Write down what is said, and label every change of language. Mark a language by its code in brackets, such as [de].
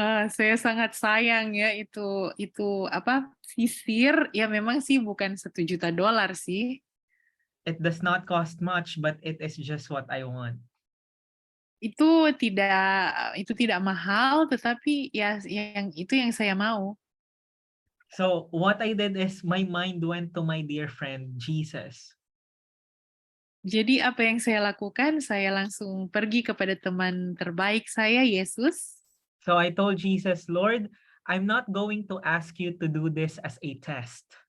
[id] Saya sangat sayang ya itu apa sisir ya memang sih bukan $1 juta sih. [en] It does not cost much, but it is just what I want. [id] Itu tidak mahal, tetapi ya itu yang saya mau. [en] So what I did is my mind went to my dear friend, Jesus. [id] Jadi apa yang saya lakukan, saya langsung pergi kepada teman terbaik saya, Yesus. [en] So I told Jesus, Lord, I'm not going to ask you to do this as a test.